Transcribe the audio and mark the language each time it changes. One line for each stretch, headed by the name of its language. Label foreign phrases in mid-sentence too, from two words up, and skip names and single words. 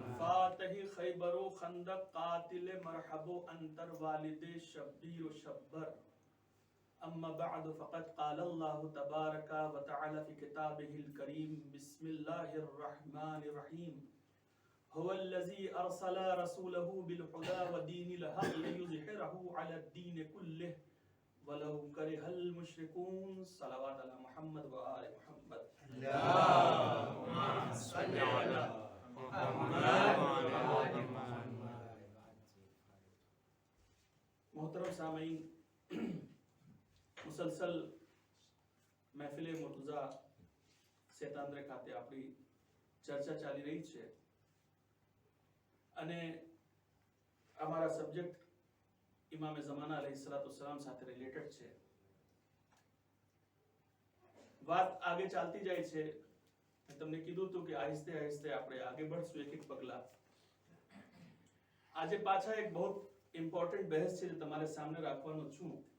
Arabic: فاتح خيبر خندق قاتل مرحب أنتر والد شبير شبر أما بعد فقد قال الله تبارك وتعالى في كتابه الكريم بسم الله الرحمن الرحيم هو الذي أرسل رسوله بالهدى ودين الحق ليظهره على الدين كله ولو كره المشركون صلوات على محمد وآل محمد اللهم صل على محمد وآل محمد
Urdu: محترم سامعین مسلسل محفل مرتضیٰ
Gujarati: सेतांद्रे खाते આપણી ચર્ચા ચાલી રહી છે અને અમારા સબ્જેક્ટ ઇમામે ઝમાના
Arabic: عليه الصلاة والسلام
Gujarati: સાથે રિલેટેડ છે વાત આગે ચાલતી જાય છે મેં તમને કીધું હતું કે આહિસ્તે આહિસ્તે આપણે આગે बढ़શું એક એક પગલા આજે પાછા એક बहुत ઇમ્પોર્ટન્ટ બહેસ છે જે તમારે સામે રાખવાનો છું